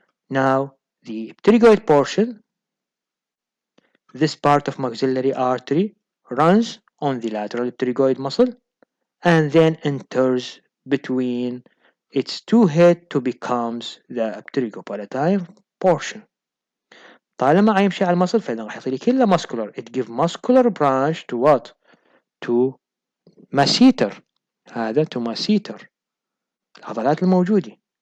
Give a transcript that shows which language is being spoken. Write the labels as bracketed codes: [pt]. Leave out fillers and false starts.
[en] Now the pterygoid portion, this part of maxillary artery runs on the lateral pterygoid muscle and then enters between its two heads to becomes the pterygopalatine portion. [ar] طالما يمشي على المصل فإذا راح يعطي كله muscular. [en] It give muscular branch to what? To masseter. [ar] هذا [en] to masseter [ar] العضلات الموجودة.